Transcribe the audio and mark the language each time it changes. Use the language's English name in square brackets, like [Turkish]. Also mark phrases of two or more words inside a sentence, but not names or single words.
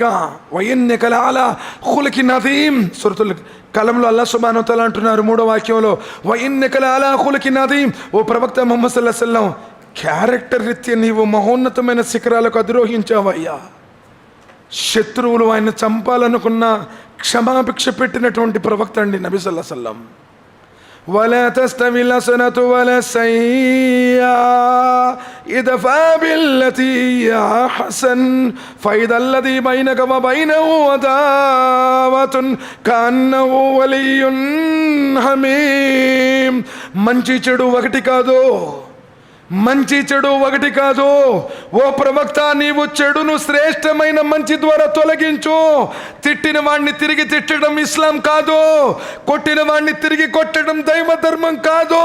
[Arabic] وإنك لعلى خلق عظيم, [Telugu] సూరతుల్ కలంలో [Arabic] الله سبحانه و تعالى [Telugu] అంటున్నారు 3వ వాక్యంలో, [Arabic] وإنك لعلى خلق عظيم, [Telugu] ఓ ప్రవక్త ముహమ్మద్ [Arabic] صلى الله عليه وسلم, [Telugu] క్యారెక్టర్ రీత్యా నీవు మహోన్నతమైన శిఖరాలకు అధిరోహించావయ్యా. శత్రువులు ఆయన చంపాలనుకున్న క్షమాభిక్ష పెట్టినటువంటి ప్రవక్త అండి నబీ [Arabic] صلى الله عليه وسلم. ولا تستوي الحسنة ولا السيئة ادفع بالتي هي أحسن فإذا الذي بينك وبينه عداوة كأنه ولي حميم. [Telugu] మంచి చెడు ఒకటి కాదు, మంచి చెడు ఒకటి కాదు. ఓ ప్రవక్త, నీవు చెడును శ్రేష్టమైన మంచి ద్వారా తొలగించు. తిట్టిన వాడిని తిరిగి తిట్టడం ఇస్లాం కాదు, కొట్టిన వాడిని తిరిగి కొట్టడం దైవ ధర్మం కాదు.